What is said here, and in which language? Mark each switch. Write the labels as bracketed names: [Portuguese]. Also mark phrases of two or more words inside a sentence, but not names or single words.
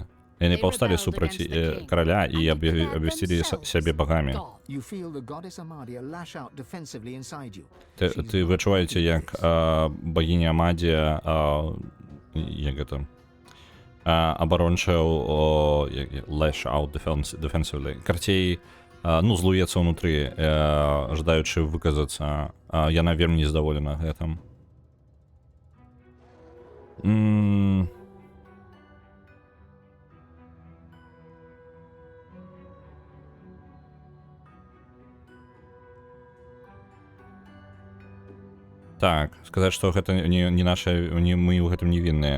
[Belarusian] Яны паўсталі супраць караля і абвясцілі сябе багамі. Ты вычуваеце, як багіня Амадія, як гэта, абарончая [English] lash out defensively. [Belarusian] Карцей, ну, злуецца ўнутры, жадаючы выказацца. Яна вельмі незадаволена гэтым. Так, сказаць, што гэта не наша, мы ў гэтым не вінныя.